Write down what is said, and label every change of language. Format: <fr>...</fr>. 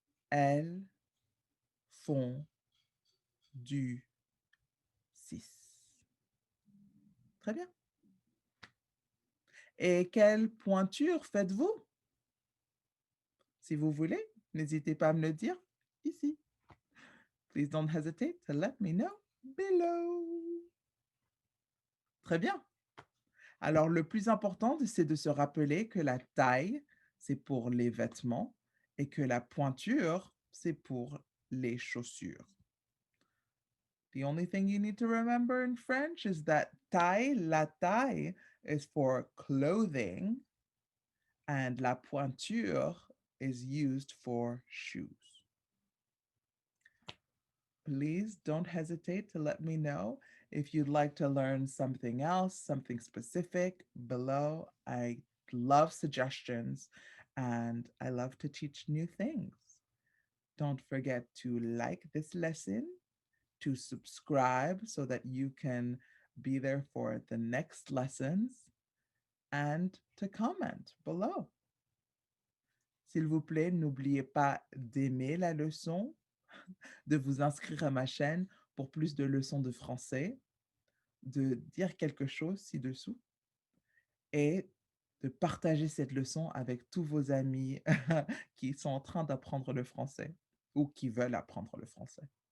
<fr>Elles font du 6. Très bien. Et quelle pointure faites-vous? Si vous voulez, n'hésitez pas à me le dire ici.</fr> <en>Please don't hesitate to let me know below.</en> <fr>Très bien. Alors, le plus important, c'est de se rappeler que la taille, c'est pour les vêtements et que la pointure, c'est pour les chaussures.</fr> <en>The only thing you need to remember in French is that taille, la taille, is for clothing and la pointure is used for shoes. Please don't hesitate to let me know if you'd like to learn something else, something specific below. I love suggestions and I love to teach new things. Don't forget to like this lesson, to subscribe so that you can be there for the next lessons, and to comment below.</en> <fr>S'il vous plaît, n'oubliez pas d'aimer la leçon, de vous inscrire à ma chaîne pour plus de leçons de français, de dire quelque chose ci-dessous et de partager cette leçon avec tous vos amis qui sont en train d'apprendre le français ou qui veulent apprendre le français.</fr>